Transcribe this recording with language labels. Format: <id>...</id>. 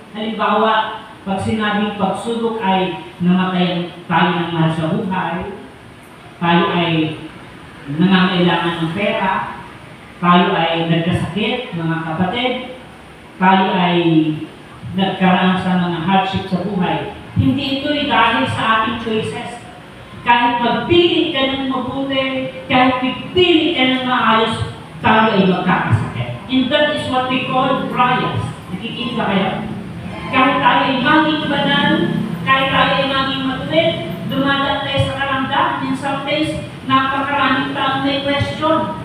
<tl>Halimbawa, pag sinabing pagsubok ay namatay tayo ng mahal sa buhay, tayo ay nangangailangan ng pera, tayo ay nagkasakit, mga kapatid, tayo ay nagkaroon sa mga hardship sa buhay. Hindi ito ay dahil sa ating choices. Kahit magpili ka ng mabuti, kahit pipili ka ng maayos, tayo ay magkakasakit.</tl> <en>And that is what we call trials.</en> <tl>Nakikinig ba kayo? Kahit tayo ay maging banal, kahit tayo ay maging matuwid, dumadaan tayo sa karamdaman. In some days, napakaraming taong may question.</tl>